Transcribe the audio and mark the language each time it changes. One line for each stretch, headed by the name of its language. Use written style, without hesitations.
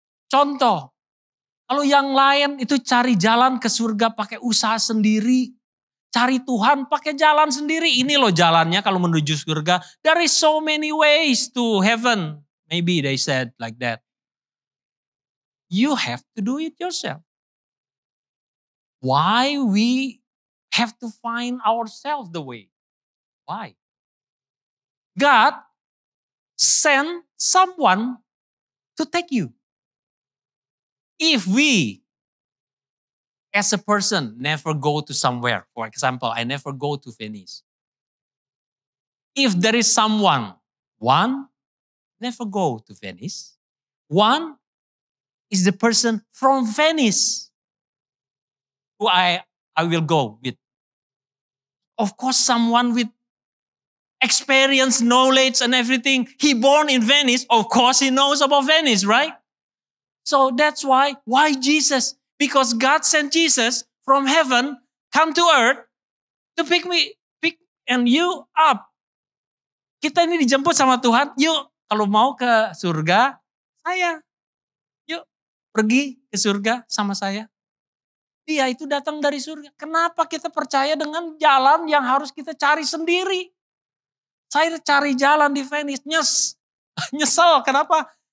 Indonesian: Contoh, kalau yang lain itu cari jalan ke surga pakai usaha sendiri. Cari Tuhan pakai jalan sendiri. Ini loh jalannya kalau menuju surga.
English: There is so many ways to heaven. Maybe they said like that. You have to do it yourself. Why we have to find ourselves the way? Why? God send someone to take you. If we, as a person, never go to somewhere, for example, I never go to Venice. If there is someone, one, never go to Venice. One is the person from Venice who I will go with. Of course, someone with experience, knowledge, and everything. He born in Venice. Of course, he knows about Venice, right? So that's why Jesus? Because God sent Jesus from heaven, come to earth to pick and you up.
Indonesian: Kita ini dijemput sama Tuhan. Yuk, kalau mau ke surga, saya. Yuk, pergi ke surga sama saya. Dia itu datang dari surga. Kenapa kita percaya dengan jalan yang harus kita cari sendiri? Saya cari jalan di Venice, nyesel. Kenapa?